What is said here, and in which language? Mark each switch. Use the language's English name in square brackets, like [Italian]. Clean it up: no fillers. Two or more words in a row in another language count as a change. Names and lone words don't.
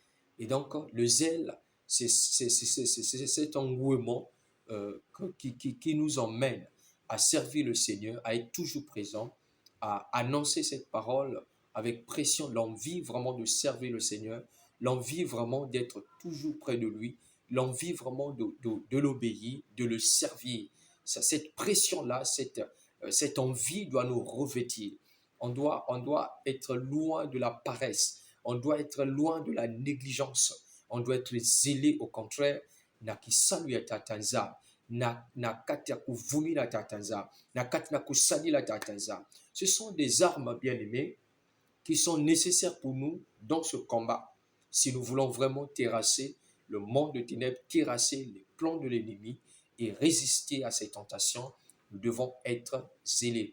[French] Et donc, le zèle, c'est cet engouement qui nous emmène à servir le Seigneur, à être toujours présent, à annoncer cette parole avec pression, l'envie vraiment de servir le Seigneur, l'envie vraiment d'être toujours près de lui, l'envie vraiment de l'obéir, de le servir. Cette pression-là, cette envie doit nous revêtir. On doit être loin de la paresse, on doit être loin de la négligence, on doit être zélé au contraire. [Kituba (Democratic Republic of Congo)] Na kisalu ya tatanza, na kati ya kuvumi la tatanza, na kati na kusali la tatanza. [French] Ce sont des armes, bien-aimés, qui sont nécessaires pour nous dans ce combat. Si nous voulons vraiment terrasser le monde de ténèbres, terrasser les plans de l'ennemi et résister à ces tentations, nous devons être zélés.